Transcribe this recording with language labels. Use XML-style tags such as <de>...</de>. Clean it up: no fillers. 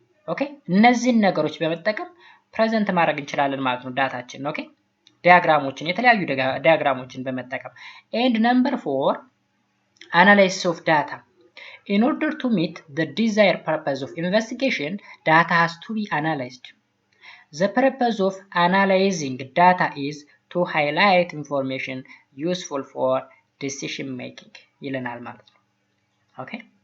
<am>ኦኬ እነዚህን ነገሮች በመጠቀም ፕሬዘንት ማድረግ እንችላለን ማለት ነው ዳታችን። ኦኬ ዲያግራሞችን የተለያዩ ዲያግራሞችን በመጠቀም</am> <en>and number 4 analysis of data. In order to meet the desired purpose of investigation, data has to be analyzed. The purpose of analyzing data is to highlight information useful for decision making.</en> <am>ይለናል ማለት ነው።</am> <en>Okay?</en>